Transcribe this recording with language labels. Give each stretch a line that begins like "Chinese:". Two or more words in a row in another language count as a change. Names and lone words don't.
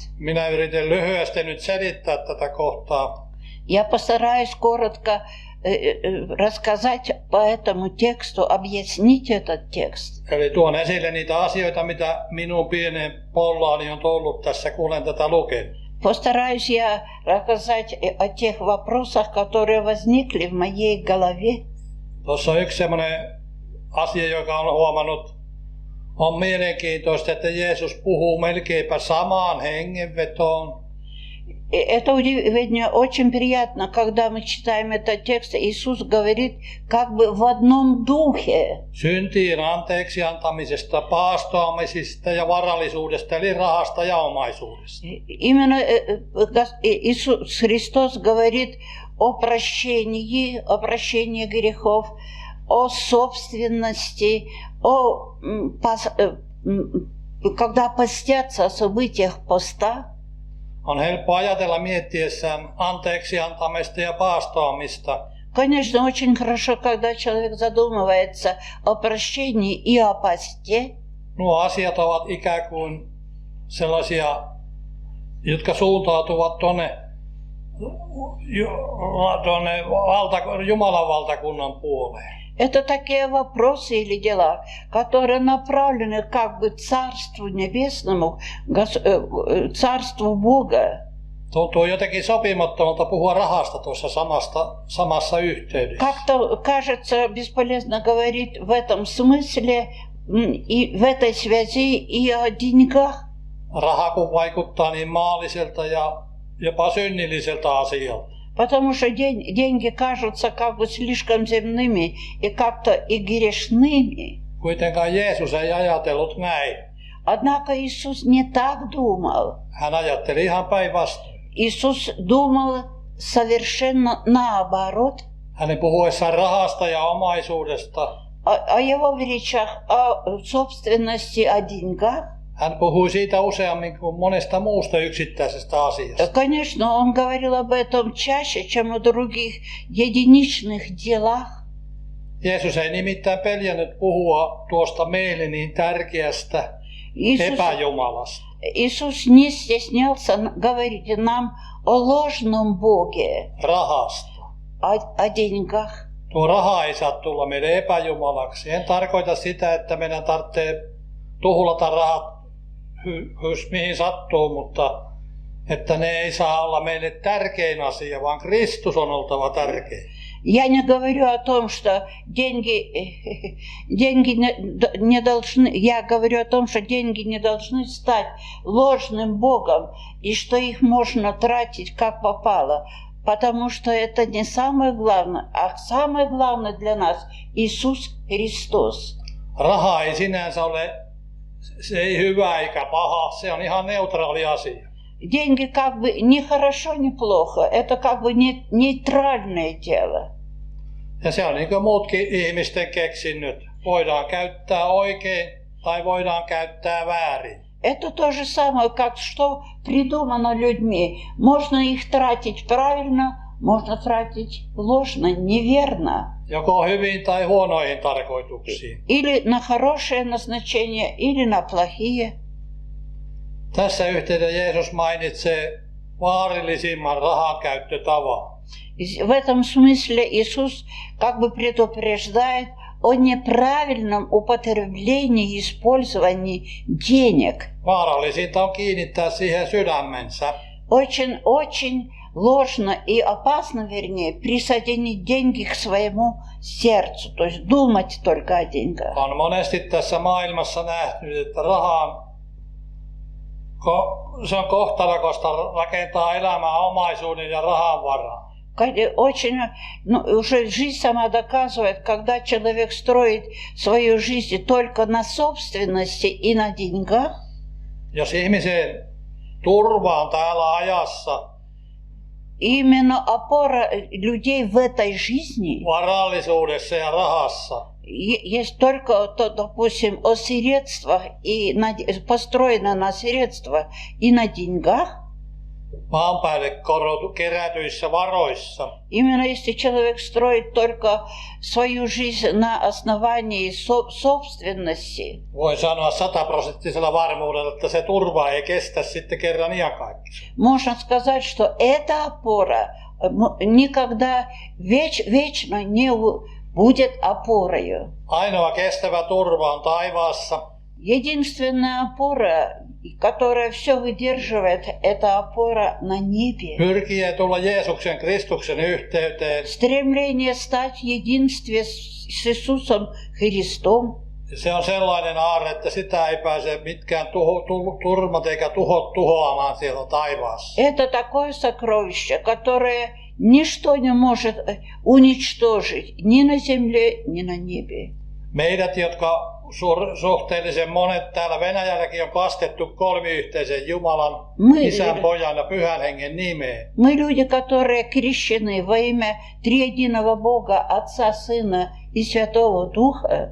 Finnish: Minä yritän lyhyesti nyt selittää tätä kohtaa.
Russian: Я постараюсь коротко рассказать по этому тексту, объяснить этот текст.
Finnish: Eli tuon esille niitä asioita, mitä minun pienen pollaani on tullut tässä, kun olen tätä lukenut.
Russian: Постараюсь я рассказать о тех вопросах, которые возникли в моей голове.
Finnish: Tuossa on yksi sellainen asia, joka on huomannut. On mielenkiintoista, että Jeesus puhuu melkeinpä samaan hengenvetoon.
Russian: Это удивление очень приятно, когда мы читаем этот текст. Иисус говорит как бы в одном духе.
Finnish: Syntien anteeksi antamisesta, paastoamisesta ja varallisuudesta, eli rahasta ja omaisuudesta.
Russian: Именно Иисус Христос говорит о прощении грехов, о собственности, когда постятся о событиях поста.
Finnish: On helppo ajatella miettiessään anteeksi antamista ja paastoamista.
Russian: Конечно, очень хорошо, когда человек задумывается о прощении и о посте.
Finnish: Nuo asiat ovat ikään kuin sellaisia, jotka suuntautuvat tuonne Jumalan valtakunnan puoleen.
Russian: Это такие вопросы или дела, которые направлены как бы Царству Небесному, Царству Бога.
Finnish: Tuntuu jotenkin sopimattomalta puhua rahasta tuossa samassa yhteydessä.
Russian: Как-то кажется bесполезно говорить в этом смысле и в этой связи и о деньгах.
Finnish: Raha kun vaikuttaa niin maalliselta ja jopa synnilliseltä asialta.
Russian: Потому что деньги кажутся как бы слишком земными и как-то и грешными.
Finnish: Kuitenkaan Jeesus ei ajatellut näin.
Russian: Однако Иисус не так думал.
Finnish: Hän ajatteli ihan päinvastoin.
Russian: Иисус думал совершенно наоборот.
Finnish: Hänen puhuessaan rahasta ja omaisuudesta.
Russian: О его речах о собственности, о деньгах.
Finnish: Hän puhui siitä useammin kuin monesta muusta yksittäisestä asiasta.
Russian: Конечно, он говорил об этом чаще, чем о других единичных делах.
Finnish: Jeesus ei nimittäin peljännyt puhua tuosta meille niin tärkeästä epäjumalasta.
Russian: Иисус не стеснялся говорить нам о ложном Боге,
Finnish: Rahasta.
Russian: о деньгах.
Finnish: Tuo raha ei saa tulla meille epäjumalaksi. En tarkoita sitä, että meidän tarvitsee tuhlata rahat mihin sattuu, mutta että ne ei saa olla meille tärkein asia, vaan Kristus on oltava tärkein.
Russian: Я не говорю о том, что деньги не должны, я говорю о том, что деньги не должны стать ложным Богом, и что их можно тратить как попало, потому что это не самое главное, а самое главное для нас Иисус Христос.
Finnish: Raha ei sinänsä ole, se ei hyvä eikä paha, se on ihan neutraali asia.
Russian: Деньги как бы не хорошо, не плохо, это как бы нейтральное дело.
Finnish: Ja se on niin kuin muutkin ihmisten keksinnöt. Voidaan käyttää oikein tai voidaan käyttää väärin.
Russian: Это то же самое, как что придумано людьми. Можно их тратить правильно, можно тратить ложно, неверно.
Finnish: Joko hyvin tai huonoihin tarkoituksiin.
Russian: Или на хорошее назначение, или на плохие.
Finnish: Tässä yhteydessä Jeesus mainitsee vaarallisimman rahankäyttötavan.
Russian: В этом смысле Иисус как бы предупреждает о неправильном употреблении и использовании денег.
Finnish: Vaarallisinta on kiinnittää siihen sydämensä.
Russian: Очень ложно и опасно, вернее, присоединить деньги к своему сердцу, то есть думать только о деньгах.
Finnish: On monesti tässä maailmassa nähty, että se on kohtalokosta rakentaa elämää omaisuuden ja rahan varaan.
Russian: Очень, уже жизнь сама доказывает, когда человек строит свою жизнь только на собственности и на деньгах.
Finnish: Jos ihmisen turva on täällä ajassa,
Russian: Именно опора людей в этой жизни
Finnish: varallisuudessa ja rahassa,
Russian: есть только, допустим, о средствах и построено на средствах и на деньгах.
Finnish: maan päälle kerätyissä varoissa.
Russian: Именно если человек строит только свою жизнь на основании собственности,
Finnish: Voi sanoa 100% varmuudella, että se turva ei kestä sitten kerran iankaikkisesti.
Russian: можно сказать, что эта опора никогда вечно не будет опорою.
Finnish: Ainoa kestävä turva on taivaassa.
Russian: Единственная опора, которая все выдерживает, это опора на небе.
Finnish: Pyrkii tulla Jeesuksen Kristuksen yhteyteen.
Russian: Стремление стать в единстве с Иисусом Христом.
Finnish: Se on sellainen aarre, että sitä ei pääse mitkään turmat eikä tuhot tuhoamaan siellä taivaassa.
Russian: Это такое сокровище, которое ничто не может уничтожить ни на земле, ни на небе.
Finnish: Meidät, jotka suhteellisen monet täällä Venäjälläkin on kastettu kolmiyhteisen Jumalan, Isän, Pojan ja Pyhän Hengen nimeen.
Russian: Мы люди, которые крещены во имя триединого Бога, Отца, Сына и Святого Духа.